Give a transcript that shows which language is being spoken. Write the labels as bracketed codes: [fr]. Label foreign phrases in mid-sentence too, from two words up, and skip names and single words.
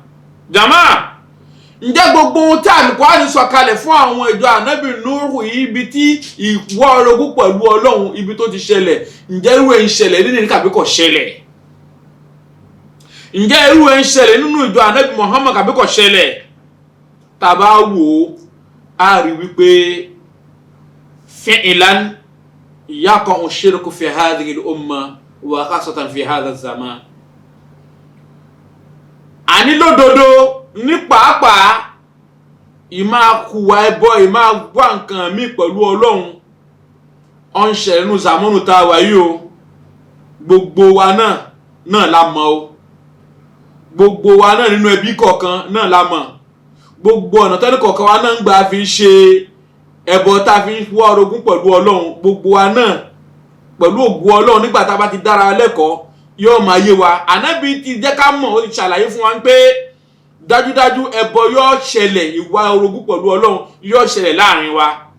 [yo] jàmá ǹjẹ́ gbogbo ohun tí Al-Qur'ani sọ kalẹ̀ fún àwọn ìjọ ànábì Nuhu yìí ibi tí ìwà orogún pẹ̀lú Ọlọ́run ibi tó ti ṣẹlẹ̀ ǹjẹ́ irú ẹ̀ ń ṣẹlẹ̀ nínú kàbí kò ṣẹlẹ̀ ǹjẹ́ irú ẹ̀ ń ṣẹlẹ̀ nínú ìjọ ànábì Muhammad kàbí kò ṣẹlẹ̀ tàbá wò á rí wípé [ar] فعلا يقع الشرك في هذه الأمة وخاصة في هذا الزمان. [yo] àní lódodo ní pàápàá ìmá kùwà ẹbọ ìmá wá nǹkan mí pẹ̀lú Ọlọ́run ó ń ṣẹlẹ̀ nínú zamanu tá a wà yìí o gbogbo wa náà la mọ̀ o gbogbo wa náà nínú ẹbí kọ̀ọ̀kan náà la mọ̀ gbogbo ọ̀nà tẹ́lẹ̀ kọ̀ọ̀kan wa náà ń gbà fi ṣe ẹbọ tá a fi ń wá orogún pẹ̀lú Ọlọ́run gbogbo wa náà pẹ̀lú ògùn Ọlọ́run nígbà tá a bá ti dára lẹ́kọ̀ọ́ yóò máa yé wa ànábì ti jẹ́ ká mọ̀ ó ti ṣàlàyé fún wa pé dájúdájú ẹbọ yóò ṣẹlẹ̀ ìwà orogún pẹ̀lú Ọlọ́run yóò ṣẹlẹ̀ láàrin wa